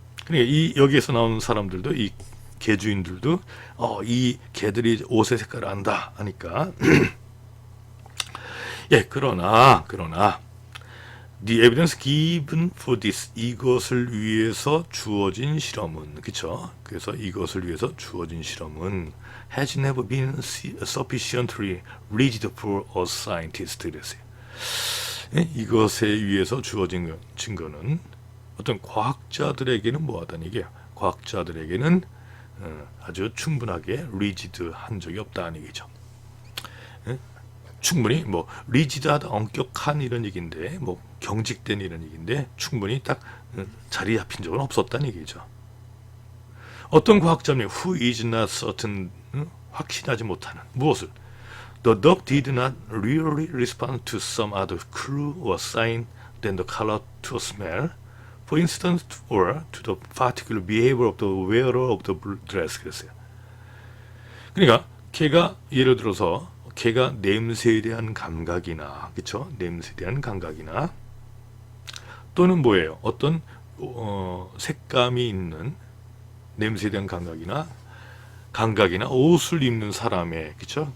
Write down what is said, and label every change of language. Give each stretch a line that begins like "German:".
Korean: 그러니까 여기에서 나오는 사람들도 이 개 주인들도 이 개들이 옷의 색깔을 안다 하니까. 예, 그러나
English: the evidence given for this,
Korean: 이것을 위해서 주어진 실험은, 그쵸? 그래서 이것을 위해서 주어진 실험은
English: has never been sufficiently rigid for a scientist.
Korean: 그랬어요. 예? 이것에 의해서 주어진 증거는 어떤 과학자들에게는 뭐하다는 얘기예요. 과학자들에게는 아주 충분하게 rigid한 적이 없다는 얘기죠. 예? 충분히 리지드하다, 엄격한 이런 얘기인데 경직된 이런 얘기인데 충분히 딱 자리 잡힌 적은 없었다는 얘기죠. 어떤 과학자님
English: who is not certain,
Korean: 확신하지 못하는 무엇을?
English: The dog did not really respond to some other clue or sign than the color to a smell, for instance, or to the particular behavior of the wearer of the dress.
Korean: 그랬어요. 그러니까 걔가 예를 들어서 걔가 냄새에 대한 감각이나, 그쵸? 냄새에 대한 감각이나, 또는 뭐예요? 어떤, 색감이 있는 냄새에 대한 감각이나, 옷을 입는 사람의, 그쵸?